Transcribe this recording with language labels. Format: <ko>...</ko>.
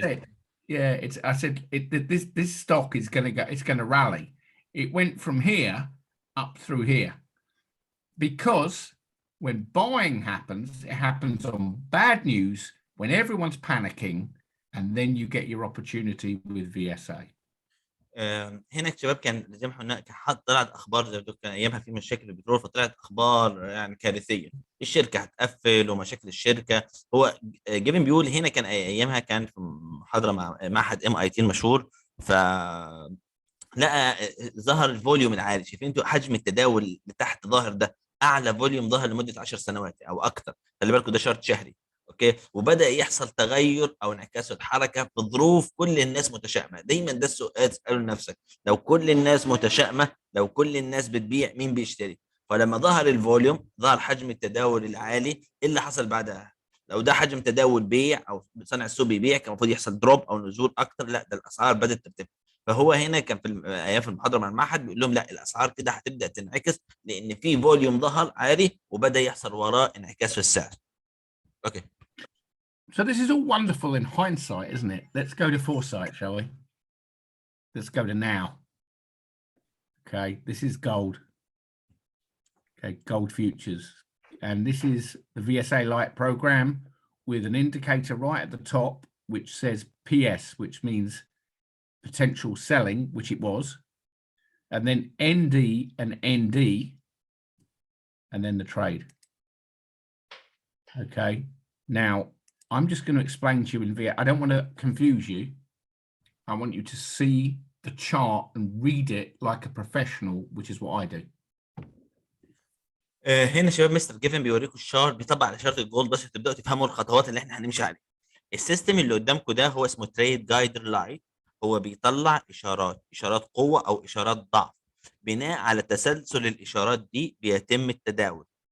<en>I said, yeah, this stock is going to go, it's going to rally. It went from here up through here, because when buying happens, it happens on bad news when everyone's panicking, and then you get your opportunity with VSA.</en> <ar>هنا الشباب كان زي ما احنا طلعت اخبار زي كان ايامها في مشاكل البترول، فطلعت اخبار يعني كارثيه، الشركه هتقفل ومشاكل الشركه. هو جيفين بيقول هنا كان ايامها كان في محاضره مع معهد MIT المشهور، ف لقى ظهر الفوليوم العالي. شايفين انتوا حجم التداول اللي تحت ظاهر ده؟ اعلى فوليوم ظهر لمده 10 سنوات او اكثر. خلي بالكم ده شرط شهري. اوكي. وبدا يحصل تغير او انعكاس الحركه في ظروف كل الناس متشائمه. دايما ده السؤال تساله لنفسك، لو كل الناس متشائمه، لو كل الناس بتبيع، مين بيشتري؟ فلما ظهر الفوليوم، ظهر حجم التداول العالي، ايه اللي حصل بعدها؟ لو ده حجم تداول بيع او صانع السوق بيبيع، كان المفروض يحصل دروب او نزول اكتر. لا، ده الاسعار بدات ترتفع. فهو هنا كان في ايام في المحاضره مع المعهد بيقول لهم لا، الاسعار كده هتبدا تنعكس، لان في فوليوم ظهر عالي وبدا يحصل وراه انعكاس في السعر.</ar> <en>Okay. So this is all wonderful in hindsight, isn't it? Let's go to foresight, shall we? Let's go to now. Okay, this is gold. Okay, gold futures. And this is the VSA Lite program with an indicator right at the top, which says PS, which means potential selling, which it was, and then ND and ND, and then the trade. Okay, now I'm just going to explain to you in VSA. I don't want to confuse you. I want you to see the chart and read it like a professional, which is what I do.</en> <ar>هنا شباب مستر جيفين بيوريكم الشارت، بيطبق على شارت الجولد بس تبداوا تفهموا الخطوات اللي احنا هنمشي عليها. السيستم اللي قدامكم ده هو اسمه تريد جايدر لايت. هو بيطلع اشارات قوه او اشارات ضعف. بناء على تسلسل الاشارات دي بيتم التداول.</ar>